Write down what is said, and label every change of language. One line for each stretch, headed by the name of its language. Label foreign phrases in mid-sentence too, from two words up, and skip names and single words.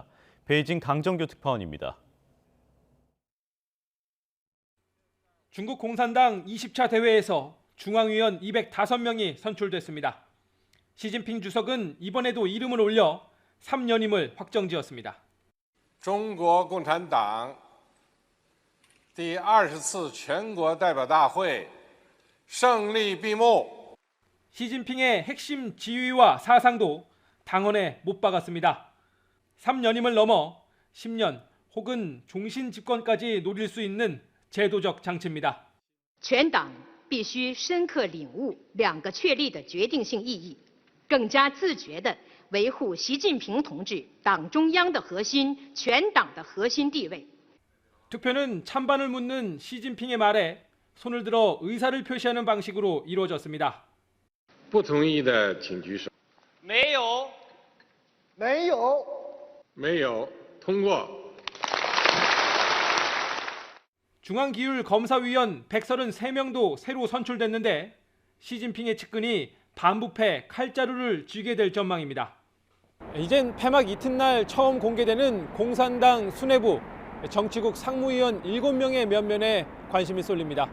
Korean: 베이징 강정규 특파원입니다. 중국 공산당 20차 대회에서 중앙위원 205명이 선출됐습니다. 시진핑 주석은 이번에도 이름을 올려 3연임을 확정지었습니다.
Chinese: 中国共产党第20次全国代表大会胜利闭幕。
Korean: 시진핑의 핵심 지위와 사상도 당원에 못 박았습니다. 3연임을 넘어 10년 혹은 종신 집권까지 노릴 수 있는 제도적 장치입니다.
Chinese: 全党必须深刻领悟2个确立的决定性意义，更加自觉地维护习近平同志党中央的核心、全党的核心地位。
Korean: 투표는 찬반을 묻는 시진핑의 말에 손을 들어 의사를 표시하는 방식으로 이루어졌습니다.
Chinese: 不同意的请举手。没有。没有。没有。通过。
Korean: 중앙기율검사위원 133명도 새로 선출됐는데 시진핑의 측근이 반부패 칼자루를 쥐게 될 전망입니다. 이젠 폐막 이튿날 처음 공개되는 공산당 수뇌부 정치국 상무위원 7명의 면면에 관심이 쏠립니다.